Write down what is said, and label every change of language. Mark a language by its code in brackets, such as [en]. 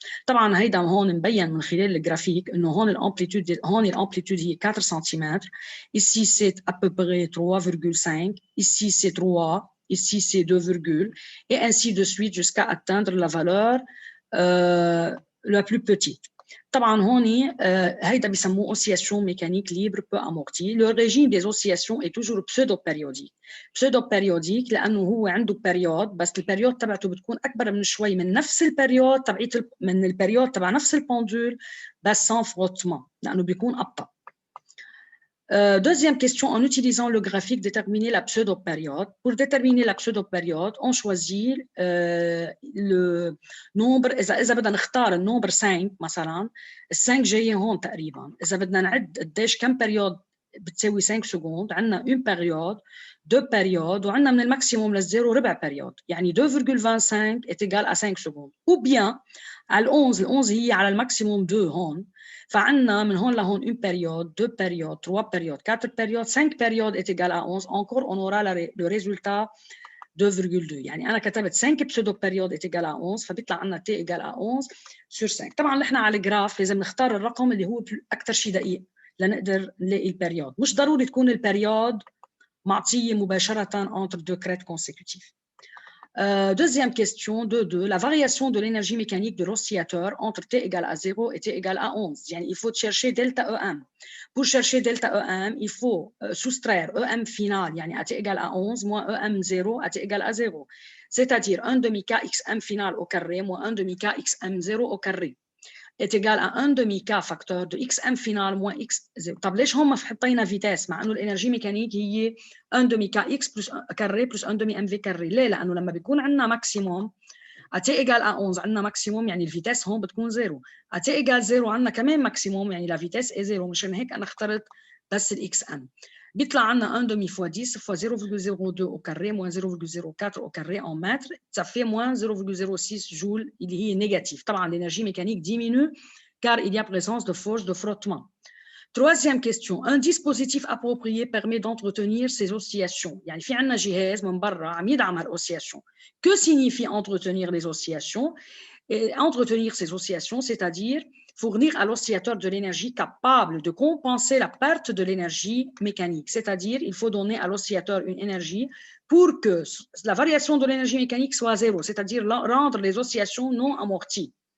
[ar] طبعا هيدا هون مبين من خلال الجرافيك انه هون الامبليتود هي 4 cm, [fr] ici c'est à peu près 3,5, ici c'est 3, ici c'est 2, et ainsi de suite jusqu'à atteindre la valeur la plus petite. [ar] طبعا هون هيدا بيسموه [fr] oscillation mécanique libre peu amortie. Le régime des oscillations est toujours pseudo-périodique. [ar] Pseudo-périodique لانه هو عنده بيريود بس البيريود تبعته بتكون اكبر من شوي من نفس البيريود من البيريود تبع نفس البندول بس [fr] sans frottement [ar] لانه بيكون ابطا. [fr] Deuxième question, en utilisant le graphique, déterminer la pseudo-période. Pour déterminer la pseudo-période, on choisit le nombre. [ar] إذا بدنا نختار النمبر 5 مثلا، ال 5 جاية هون تقريبا. إذا بدنا نعد قديش كم بيريود بتساوي 5 سكوند، عندنا 1 بيريود، 2 بيريود، وعندنا من الماكسيموم للزيرو ربع بيريود، يعني 2,25 [fr] est égal à 5 secondes. [ar] Ou bien على ال 11 هي على الماكسيموم 2 هون. فعندنا من هون لهون [fr] 1 période, 2 périodes, 3 périodes, 4 périodes, 5 périodes est égal à 11. Encore, on aura le résultat 2,2. [ar] يعني أنا كتبت [fr] 5 pseudo-périodes est égal à 11 [ar] فبيطلع عندنا [fr] t égal à 11 sur 5. [ar] طبعا نحن على الجراف لازم نختار الرقم اللي هو أكثر شيء دقيق لنقدر نلاقي البريود. مش ضروري تكون البريود معطية مباشرة [fr] entre deux crêtes consécutives. Deuxième question, 2. La variation de l'énergie mécanique de l'oscillateur entre t égale à 0 et t égale à 11. يعني il faut chercher delta EM. Pour chercher delta EM, il faut soustraire EM final, يعني à t égale à 11, moins EM0 à t égale à 0. C'est-à-dire 1 demi-k xm final au carré, moins 1 demi-k xm0 au carré. est égal à 1 demi-k facteur de xm final moins x0. [ar] طب ليش هم حطينا فيتاس مع انه الانرجي ميكانيك هي 1 demi-k x plus كاري plus 1 demi-mv كاري؟ ليه؟ لانه لما بيكون عندنا ماكسيموم t égal à 11 عندنا ماكسيموم يعني الفيتاس هون بتكون 0. t égal 0 عندنا كمان ماكسيموم يعني لا فيتاس [fr] est 0. [ar] مشان هيك انا اخترت بس الاكس ام. بيطلع عندنا [fr] 1 demi fois 10 fois 0,02 au carré moins 0,04 au carré en mètre, ça fait moins 0,06 joules, il est négatif. طبعا l'énergie mécanique diminue car il y a présence de force de frottement. Troisième question, un dispositif approprié permet d'entretenir ces oscillations. [ar] يعني في عندنا جهاز من برا عم يدعم هالoscillation. [fr] Que signifie entretenir les oscillations? Et entretenir ces oscillations, c'est-à-dire fournir à l'oscillateur de l'énergie capable de compenser la perte de l'énergie mécanique. C'est-à-dire, il faut donner à l'oscillateur une énergie pour que la variation de l'énergie mécanique soit zéro, c'est-à-dire rendre les oscillations non amorties.